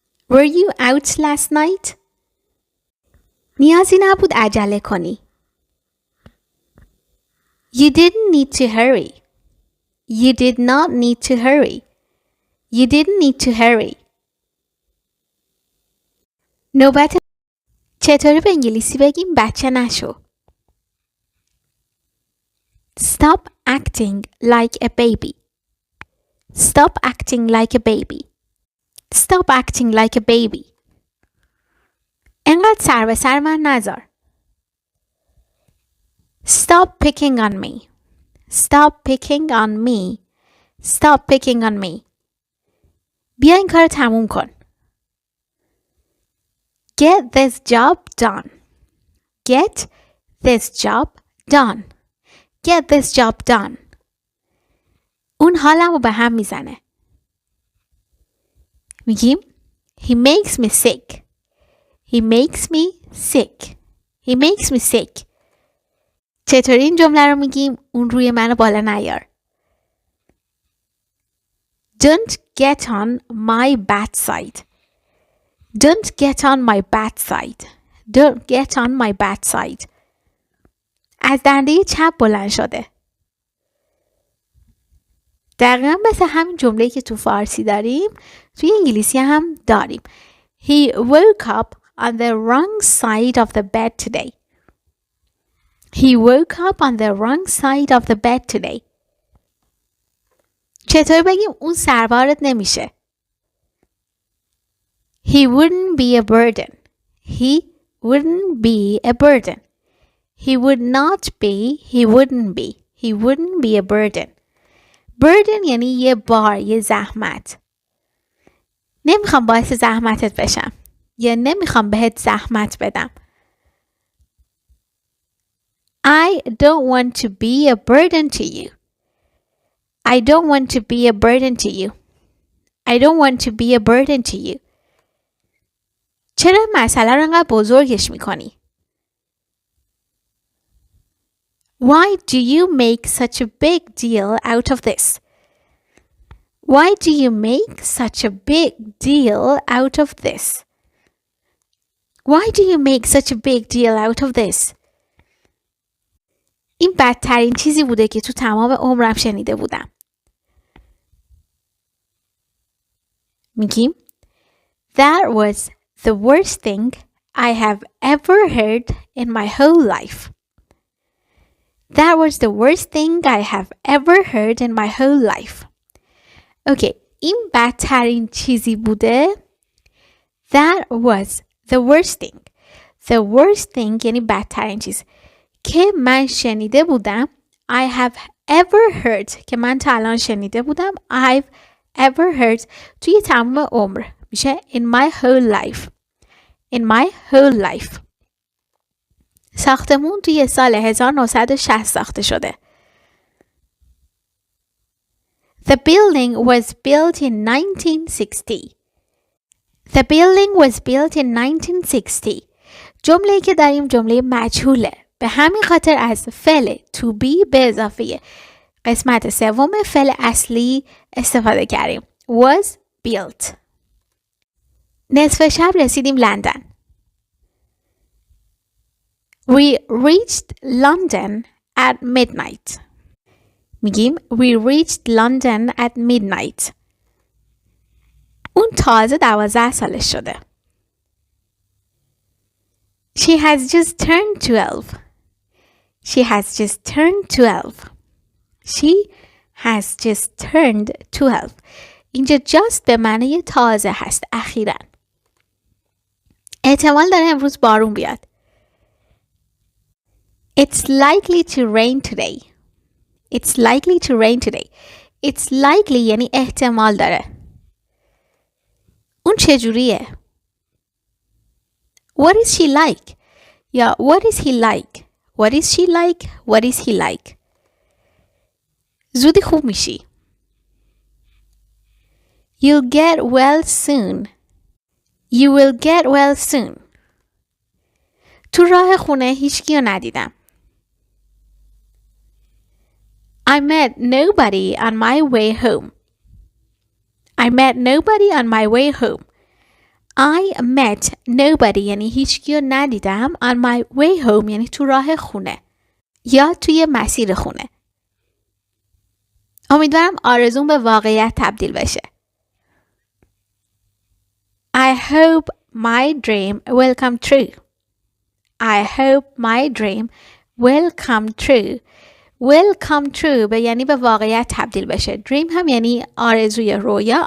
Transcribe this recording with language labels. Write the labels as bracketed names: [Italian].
[English] Were you out last night? [Persian] نیازی نبود عجله کنی. [English] You didn't need to hurry. You did not need to hurry. You didn't need to hurry. [Persian] نوبت چطوری به انگلیسی بگیم بچه نشو. [English] Stop acting like a baby. Stop acting like a baby. Stop acting like a baby. [Persian] انقدر سر به سر من نذار. [English] Stop picking on me. Stop picking on me. Stop picking on me. [Persian] بیا این کار تموم کن. [English] Get this job done. Get this job done. Get this job done. [Persian] اون حالمو به هم میزنه. [English] میگیم He makes me sick. He makes me sick. He makes me sick. [Persian] چطوری این جمله رو میگیم اون روی منو بالا نیار. [English] Don't get on my bad side. Don't get on my bad side. Don't get on my bad side. [Persian] از دنده چپ بلند شده. دقیقا مثل همین جمله‌ای که تو فارسی داریم توی انگلیسی هم داریم. [English] He woke up on the wrong side of the bed today. He woke up on the wrong side of the bed today. [Persian] چطور بگیم اون سربارت نمیشه؟ [English] He wouldn't be a burden. He wouldn't be a burden. He would not be. He wouldn't be. He wouldn't be a burden. [Persian] burden یعنی یه بار، یه زحمت. نمیخوام باعث زحمتت بشم یا نمیخوام بهت زحمت بدم. [English] I don't want to be a burden to you. I don't want to be a burden to you. I don't want to be a burden to you. [Persian] چرا مسئله رو انقدر بزرگش میکنی؟ [English] Why do you make such a big deal out of this? Why do you make such a big deal out of this? Why do you make such a big deal out of this? [Persian] این بدترین چیزی بوده که تو تمام عمرم شنیده بودم. [English] میگیم That was the worst thing I have ever heard in my whole life. That was the worst thing I have ever heard in my whole life. [Persian] اوکی، این بدترین چیزی بوده. [English] That was the worst thing. The worst thing [Persian] یعنی بدترین چیز که من شنیده بودم. [English] I have ever heard [Persian] که من تا الان شنیده بودم. [English] I've ever heard [Persian] توی تمام عمر میشه [English] in my whole life. In my whole life. [Persian] ساختمون توی سال 1960 ساخته شده. [English] The building was built in 1960. The building was built in 1960. [Persian] جمله‌ای که داریم جمله مجهوله. به همین خاطر از فعل to be به اضافه قسمت سوم فعل اصلی استفاده کردیم. [English] Was built. [Persian] نصف شب رسیدیم لندن. [English] We reached London at midnight. میگیم we reached London at midnight. [Persian] اون تازه 12 سالش شده. [English] She has just turned 12. She has just turned 12. She has just turned 12. [Persian] اینجا just به معنی تازه هست، اخیراً. احتمال داره امروز بارون بیاد. [English] It's likely to rain today. It's likely to rain today. It's likely [Persian] یعنی احتمال داره. اون چجوریه؟ [English] What is she like? یا what is he like? What is she like? What is he like? [Persian] زودی خوب میشی. [English] You'll get well soon. You will get well soon. [Persian] تو راه خونه هیچکی رو ندیدم. [English] I met nobody on my way home. I met nobody on my way home. I met nobody [Persian] یعنی هیچکی رو ندیدم. [English] On my way home [Persian] یعنی تو راه خونه یا توی مسیر خونه. امیدوارم آرزون به واقعیت تبدیل بشه. [English] I hope my dream will come true. I hope my dream will come true. Will come true [Persian] به یعنی به واقعیت تبدیل بشه. Dream هم یعنی آرزوی رویا.